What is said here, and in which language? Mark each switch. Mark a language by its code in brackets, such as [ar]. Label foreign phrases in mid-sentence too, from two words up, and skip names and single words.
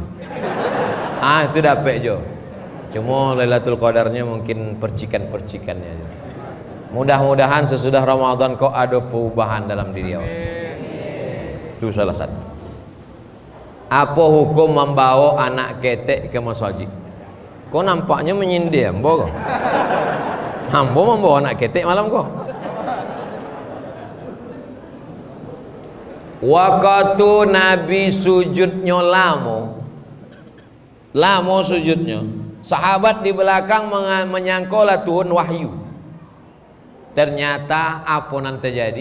[min] Itu dapat jo. [id] Cuma Lailatul Qadarnya mungkin percikan-percikannya aja. [min] Mudah-mudahan sesudah Ramadan kok ada perubahan dalam diri awak. [id] Itu salah satu. Apa hukum membawa anak ketek ke masjid? [min] Kok nampaknya menyindir ambo kok? Ambo membawa anak ketek malam kok? [id] Waktu Nabi sujudnya lama sujudnya. Sahabat di belakang menyangkola turun wahyu. Ternyata apa yang terjadi?